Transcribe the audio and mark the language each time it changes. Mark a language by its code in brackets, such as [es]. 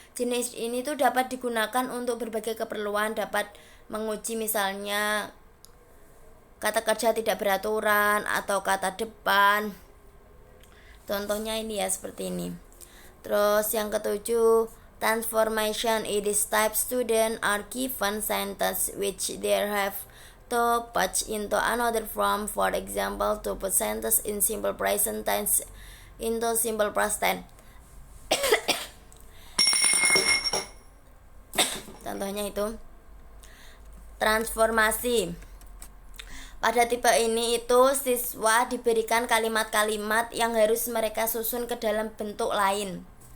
[id] Jenis ini tuh dapat digunakan untuk berbagai keperluan, dapat menguji misalnya kata kerja tidak beraturan atau kata depan. Contohnya ini ya, seperti ini. Terus yang ketujuh, transformation. [en] In this type, students are given sentence which they have to put into another form. For example, to put sentence in simple present tense into simple past tense. [id] Contohnya itu transformasi. Pada tipe ini itu siswa diberikan kalimat-kalimat yang harus mereka susun ke dalam bentuk lain.